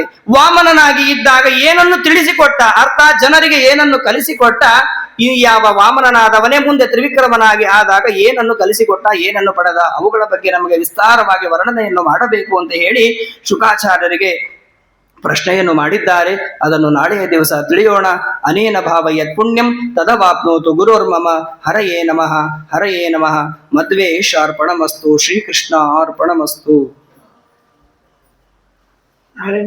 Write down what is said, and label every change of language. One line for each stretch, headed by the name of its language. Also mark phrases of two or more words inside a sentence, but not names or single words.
Kannada: ವಾಮನನಾಗಿ ಇದ್ದಾಗ ಏನನ್ನು ತಿಳಿಸಿಕೊಟ್ಟ, ಅರ್ಥಾತ್ ಜನರಿಗೆ ಏನನ್ನು ಕಲಿಸಿಕೊಟ್ಟ. ಈ ಯಾವ ವಾಮನನಾದವನೇ ಮುಂದೆ ತ್ರಿವಿಕ್ರಮನಾಗಿ ಆದಾಗ ಏನನ್ನು ಕಲಿಸಿಕೊಟ್ಟ, ಏನನ್ನು ಪಡೆದ, ಅವುಗಳ ಬಗ್ಗೆ ನಮಗೆ ವಿಸ್ತಾರವಾಗಿ ವರ್ಣನೆಯನ್ನು ಮಾಡಬೇಕು ಅಂತ ಹೇಳಿ ಶುಕಾಚಾರ್ಯರಿಗೆ ಪ್ರಶ್ನೆಯನ್ನು ಮಾಡಿದ್ದಾರೆ. ಅದನ್ನು ನಾಳೆಯ ದಿವಸ ತಿಳಿಯೋಣ.
Sanskrit: ಅನೇನ ಭಾವ ಯತ್ ಪುಣ್ಯಂ ತದವಾಪ್ನೋತು ಗುರೋರ್ಮಮ. ಹರಯೇ ನಮಃ, ಹರಯೇ ನಮಃ. ಮಧ್ವೇಶಾರ್ಪಣಮಸ್ತು. ಶ್ರೀಕೃಷ್ಣ ಅರ್ಪಣಮಸ್ತು.